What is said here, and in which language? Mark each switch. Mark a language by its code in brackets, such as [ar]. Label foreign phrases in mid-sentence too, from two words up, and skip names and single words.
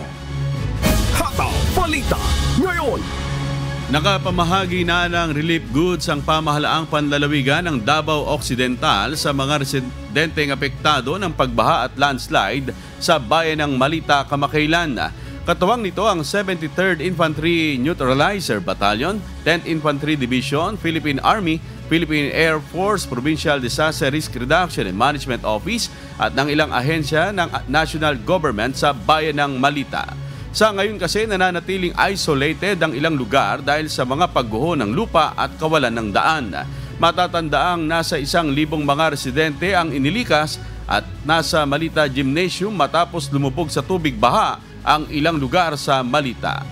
[tl] Hataw Balita Ngayon. Nakapamahagi na ng [en] relief goods [tl] ang pamahalaang panlalawigan ng Davao Occidental sa mga residenteng apektado ng pagbaha at landslide sa bayan ng Malita, kamakailan. Katuwang nito ang 73rd Infantry Neutralizer Battalion, 10th Infantry Division, Philippine Army, Philippine Air Force, Provincial Disaster Risk Reduction and Management Office at ng ilang ahensya ng [en] national government [tl] sa bayan ng Malita. Sa ngayon kasi nananatiling isolated ang ilang lugar dahil sa mga pagguho ng lupa at kawalan ng daan. Matatandaang nasa 1,000 mga residente ang inilikas at nasa Malita Gymnasium matapos lumubog sa tubig baha ang ilang lugar sa Malita.